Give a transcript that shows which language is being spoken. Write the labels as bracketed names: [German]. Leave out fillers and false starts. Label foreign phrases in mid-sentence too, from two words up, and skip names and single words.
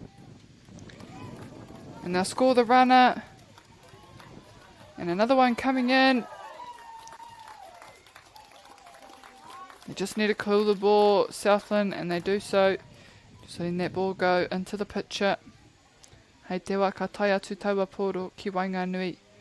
[English] And they'll score the runner. And another one coming in. They just need to cool the ball, Southland, and they do so. Just letting that ball go into the pitcher. [Māori] Hei te wā ka tai atu taua pōro ki Wainganui.